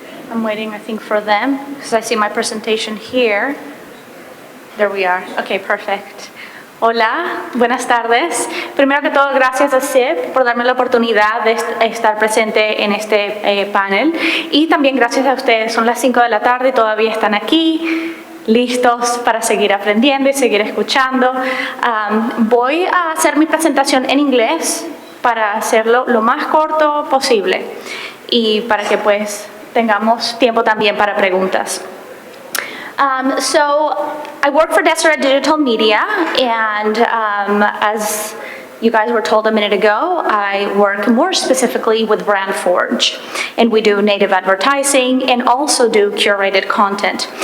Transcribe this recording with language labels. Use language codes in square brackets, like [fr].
[en] I'm waiting, I think, for them, because I see my presentation here. There we are. Okay, perfect. [es] Hola, buenas tardes. Primero que todo, gracias a SIP por darme la oportunidad de estar presente en este panel. Y también gracias a ustedes. Son las 5 de la tarde y todavía están aquí, listos para seguir aprendiendo y seguir escuchando. Voy a hacer mi presentación en inglés para hacerlo lo más corto posible y para que pues tengamos tiempo también para preguntas. [en] So I work for Deseret Digital Media, and as you guys were told a minute ago, I work more specifically with Brand Forge, and we do native advertising and also do curated content.